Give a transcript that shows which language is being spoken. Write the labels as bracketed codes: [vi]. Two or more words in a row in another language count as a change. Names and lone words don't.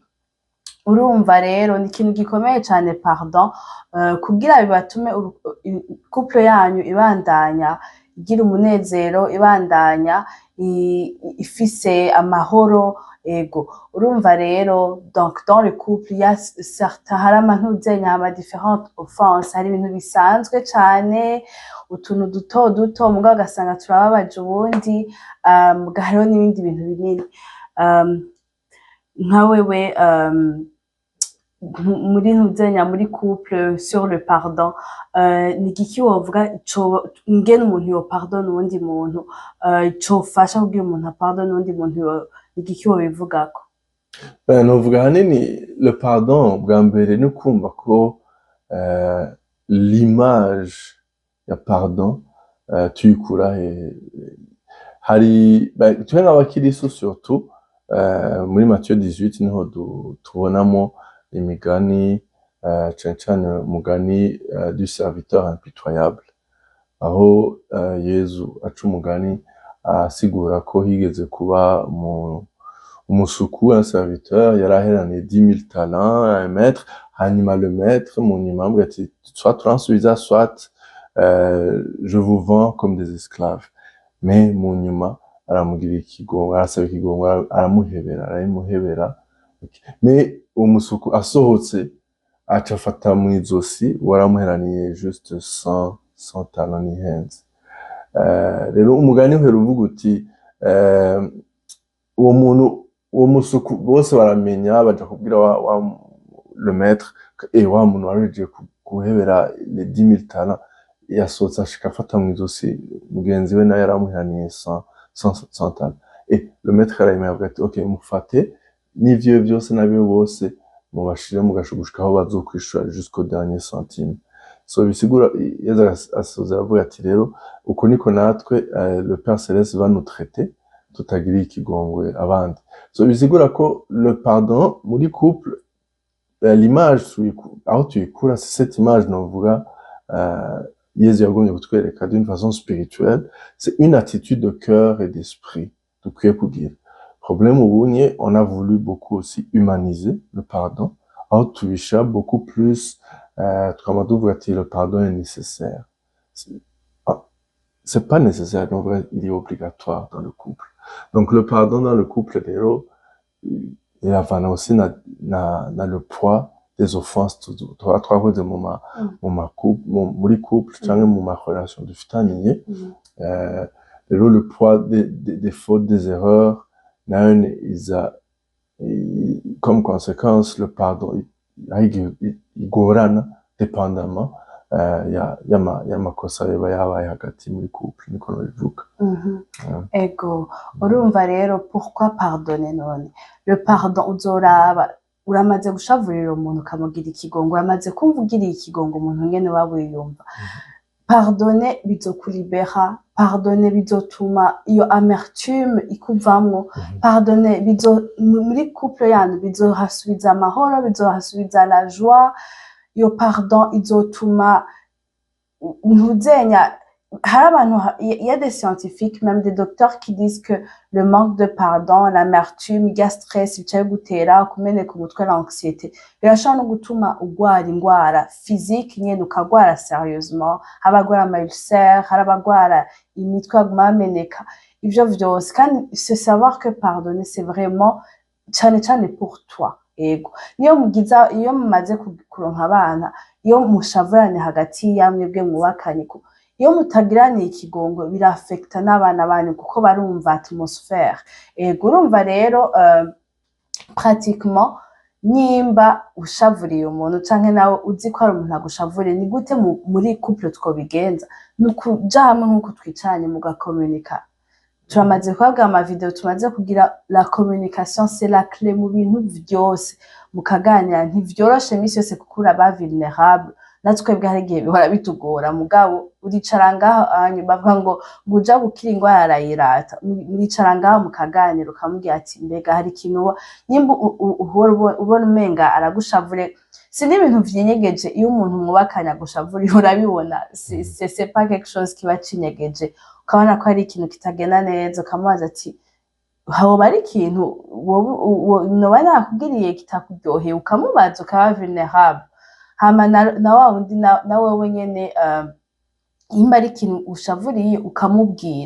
[rn] Urumva rero ni ikintu gikomeye cane pardon, kugira bibatume couple yanyu ibandanya igira umunezero, ibandanya ifise amahoro. Ego urumva rero [fr] donc dans le couple il y a certains [rn] hari amantuzenya ama [fr] différentes offenses, [rn] hari ibintu bisanzwe cane, utuntu duto duto mugabo ugasanga turababaje ubundi, hariho n'ibindi bintu binini. Nka wewe muri ntuzenya muri couple [fr] sur le pardon, [rn] ni igiki wovuga ingene umuntu yo pardonne uwundi muntu, cofasha kugira umuntu apardonne uwundi muntu, ni igiki wobivugako? Novuga hanini [fr] le pardon [rn] bwa mbere ni kumva ko l'image ya pardon tuyikura hari twe nk'abakiristo surtout muri Matthieu 18 niho tubonamo imigani cane cane umugani [fr] du serviteur impitoyable, [rn] aho Yezu aca umugani asigura ko higeze kuba umusuku, [fr] un serviteur [rn] yaraheraniye 10,000 talents [fr] à un maître, [rn] hanyuma [fr] le maître [rn] mu nyuma amubwira ati soit turansubiza [fr] soit je vous vends comme des esclaves. [rn] Mais mu nyuma aramugira ikigongwe, arasaba ikigongwe, aramuhebera. Mais umusuku asohotse aca afata mw'izosi waramuheraniye juste 100 talents n'ihenze. Rero umugani uhera uvuga uti uwo musuku bose baramenya, baja kubwira [fr] le maître [rn] wa muntu warejeje guhebera [fr] les 10,000 talents [rn] yasohotse ashika afata mw'izosi mugenzi we nawe yaramuheraniye 100 talents. [fr] Et le maître [rn] arayimenya avuga ati okay, mufate n'ivyo byose n'abiwe bose mubashire mu gasho gushika aho bazokwishura [fr] jusqu'au dernier centime. [rn] So bisigura Yezu asoza aravuga ati rero uko niko natwe [fr] le Père Céleste va nous traiter [rn] tutagiriye ikigongwe abandi. So bisigura ko [fr] le pardon [rn] muri couple, l'image aho tuyikura, [fr] c'est cette image [rn] novuga Yezu yagombye kutwereka [fr] d'une façon spirituelle, c'est une attitude de cœur et d'esprit [rn] dukwiye kugira. Problème ubunye, [fr] on a voulu beaucoup aussi humaniser le pardon, [rn] aho tubisha [fr] beaucoup plus [rn] tukaba tuvuga ati [fr] le pardon est nécessaire. C'est pas nécessaire, en vrai, il est obligatoire dans le couple. Donc le pardon dans le couple [rn] rero iravana [fr] aussi na le poids des offenses [rn] tuba twakoze muri couple canke mu ma relation dufitaniye. Rero [fr] le poids des fautes, des erreurs [rn] nayo [fr] comme conséquence le pardon [rn] igorana dépendamment y'amakosa yoba yabaye hagati muri couple, niko nobivuga. Ego, urumva rero [fr] pourquoi pardonner [rn] none? [fr] Le pardon [rn] uzoraba uramaze gushavurira umuntu ukamugira ikigongo, uramaze kumva ugiriye ikigongo umuntu ngene waba wiyumva. Pardonner bizokuribera, pardonner bizotuma iyo amertume ikuvamwo, pardonner muri couple yanyu bizohasubiza amahoro, bizohasubiza [fr] la joie. [rn] Iyo pardon izotuma ntuzenya. [fr] Il y a des scientifiques, même des docteurs qui disent que le manque de pardon, l'amertume, il y a stress, [rn] bicaye gutera kumeneka umutwe, l'anxiété birashobora no gutuma ugwara ingwara physique nyene ukagwara sérieusement, habagwara ama ulcère, harabagwara imitwe aguma ameneka, ivyo vyose. [fr] Kandi c'est savoir que pardonner c'est vraiment cane pour toi. [rn] Ego niyo mumaze kuronka abana, iyo mushavurane hagati yamwebwe mwubakanye, iyo mutagiraniye ikigongo birafekta n'abana banyu kuko barumva atmosphère. Ego urumva rero pratiquement nimba ushavuriye umuntu canke nawe uzi ko ari umuntu agushavuriye, ni gute muri couple twobigenza? Nukuja hamwe nkuko twicaranye mugakomunika. Turamaze kubabwira ama video tumaze kugira, [fr] la communication c'est la clé [rn] mu bintu vyose. Mukaganira ntivyoroshe imisi yose kuko uraba vulnerable, natwebwe hari igihe bihora bitugora, mugabo uricara ngaho bavuga ngo uja gukira ingwara arayirata. Muricara ngaho mukaganira ukamubwira ati mbega hari ikintu nyimba ubona umenga aragushavure, si n'ibintu vyinyegeje. Iyo umuntu mwubakanye agushavuriye urabibona, [fr] c'est pas quelque chose [rn] kiba cinyegeje, ukabona ko hari ikintu kitagenda neza, ukamubaza ati hoba ari ikintu noba nakubwiriye kitakuryoheye, ukamubaza, ukaba vulnerable. Hama na wa wundi na wewe nyene imba ari ikintu ushavuriye ukamubwira.